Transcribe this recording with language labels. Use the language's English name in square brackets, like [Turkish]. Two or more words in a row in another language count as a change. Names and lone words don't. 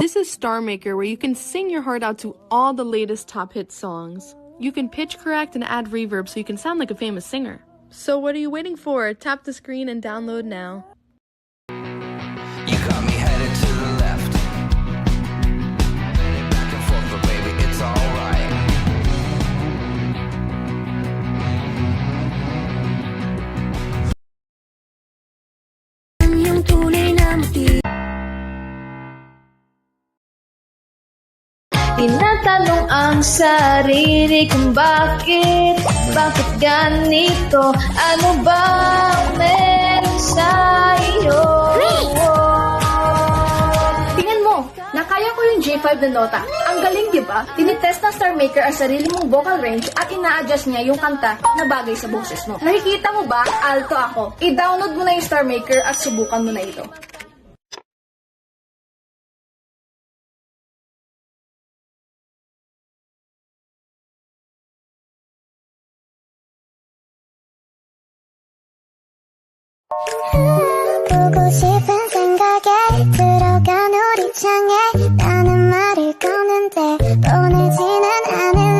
[English] This is Star Maker, where you can sing your heart out to all the latest top hit songs. You can pitch correct and add reverb so you can sound like a famous singer. So what are you waiting for? Tap the screen and download now. You got me headed to the left, back and forth, but baby, it's alright. [Filipino] iyong tunay na motibo. Tinatanong ang sarili kung bakit ganito? Ano ba meron sa iyo? Tingnan mo, nakaya ko yung J5 na nota. Ang galing, di ba? Tinitest ng Star Maker ang sarili mong [English] vocal range [Filipino] at ina-adjust niya yung kanta na bagay sa boses mo. Nakikita mo ba? Alto ako. I-download mo na yung Star Maker at subukan mo na ito. [Korean] 보고 싶은 생각에 들어간 우리 창에 나는 말을 거는데 보내지는 않을래.